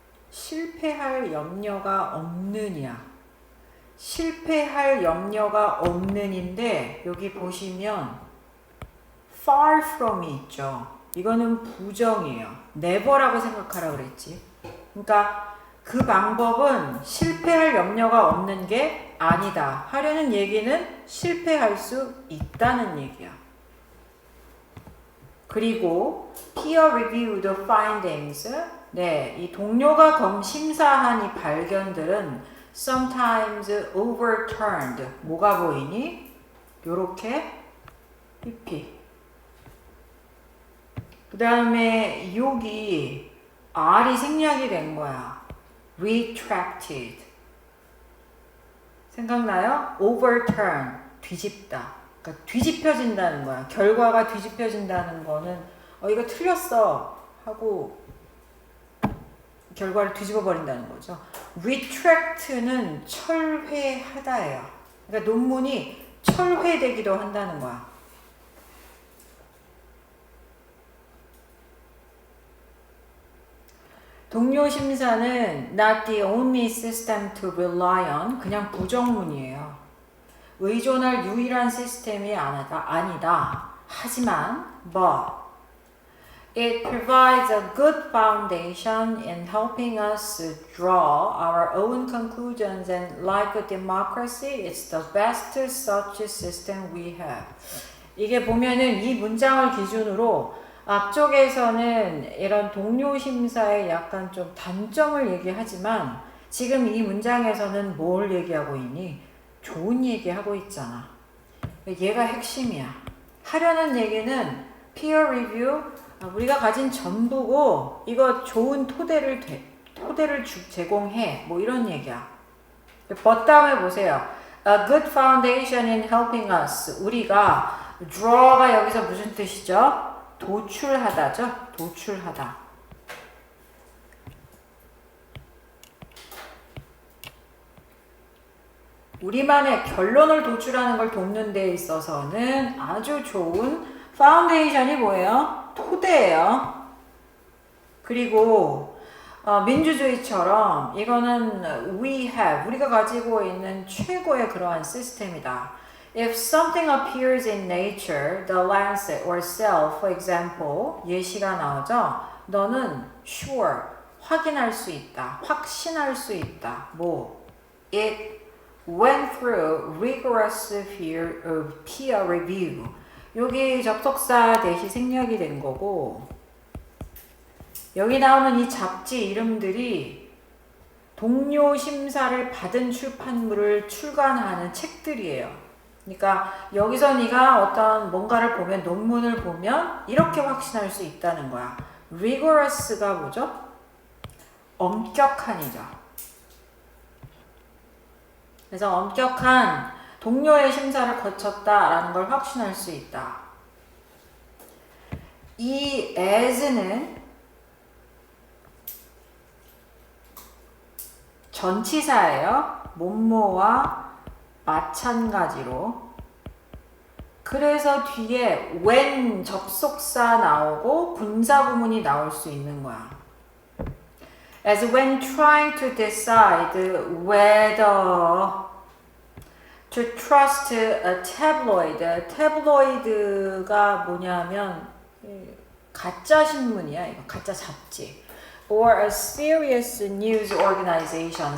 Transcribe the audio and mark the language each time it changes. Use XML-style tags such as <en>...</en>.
<ko>실패할 염려가 없는이야. 실패할 염려가 없는인데 여기 보시면 far from이 있죠. 이거는 부정이에요. never라고 생각하라 그랬지. 그러니까 그 방법은 실패할 염려가 없는 게 아니다. 하려는 얘기는 실패할 수 있다는 얘기야.</ko> <en>그리고 peer reviewed findings.</en> <ko>네, 이 동료가 심사한 이 발견들은</ko> <en>sometimes overturned.</en> <ko>뭐가 보이니? 요렇게 PP. 그 다음에 여기 R이 생략이 된 거야.</ko> <en>retracted. 생각나요?</en> <ko>overturn. 뒤집다. 그러니까 뒤집혀진다는 거야. 결과가 뒤집혀진다는 거는 이거 틀렸어 하고 결과를 뒤집어 버린다는 거죠. retract는 철회하다예요. 그러니까 논문이 철회되기도 한다는 거야. 동료 심사는</ko> <en>not the only system to rely on.</en> <ko>그냥 부정문이에요. 의존할 유일한 시스템이 아니다. 하지만</ko> <en>but it provides a good foundation in helping us draw our own conclusions, and like a democracy, it's the best such system we have.</en> <ko>이게 보면은 이 문장을 기준으로 앞쪽에서는 이런 동료 심사의 약간 좀 단점을 얘기하지만 지금 이 문장에서는 뭘 얘기하고 있니? 좋은 얘기하고 있잖아. 얘가 핵심이야. 하려는 얘기는 peer review, 우리가 가진 전부고 이거 좋은 토대를 제공해. 뭐 이런 얘기야. but 다음에 보세요.</ko> <en>A good foundation in helping us.</en> <ko>우리가 draw가 여기서 무슨 뜻이죠? 도출하다죠? 도출하다. 우리만의 결론을 도출하는 걸 돕는 데 있어서는 아주 좋은 파운데이션이 뭐예요? 토대예요. 그리고 민주주의처럼 이거는</ko> <en>we have,</en> <ko>우리가 가지고 있는 최고의 그러한 시스템이다.</ko> <en>If something appears in nature, the Lancet or Cell, for example,</en> <ko>예시가 나오죠? 너는 sure, 확인할 수 있다, 확신할 수 있다. 뭐? It</ko> <en>went through rigorous peer review.</en> <ko>여기 접속사 대시 생략이 된 거고 여기 나오는 이 잡지 이름들이 동료 심사를 받은 출판물을 출간하는 책들이에요. 그러니까 여기서 네가 어떤 뭔가를 보면 논문을 보면 이렇게 확신할 수 있다는 거야. rigorous가 뭐죠? 엄격한이죠. 그래서 엄격한 동료의 심사를 거쳤다라는 걸 확신할 수 있다. 이 as는 전치사예요. 뭐뭐와 마찬가지로. 그래서 뒤에 when 접속사 나오고 분사구문이 나올 수 있는 거야.</ko> <en>As when trying to decide whether to trust a tabloid.</en> <ko>tabloid가 뭐냐면 가짜 신문이야. 이거 가짜 잡지.</ko> <en>or a serious news organization.</en>